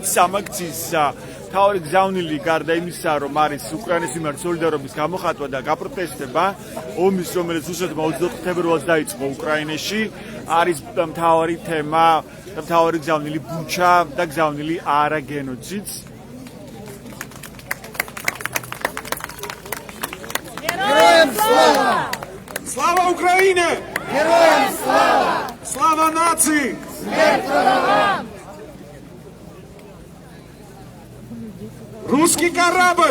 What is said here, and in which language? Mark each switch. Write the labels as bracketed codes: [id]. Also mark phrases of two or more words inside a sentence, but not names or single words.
[ka] ამ აქციის მთავარი გზავნილი გარდა იმისა, რომ არის უკრაინის მიმართ სოლიდარობის გამოხატვა და გაპროტესტება ომის, რომელიც რუსეთმა 24 თებერვალს დაიწყო უკრაინაში, არის მთავარი თემა და მთავარი გზავნილი ბუჩა და გზავნილი არა გენოციდს. [ru] Героям слава! Слава Украине! Героям слава! Слава нации! Смерть врагам! Русский корабль!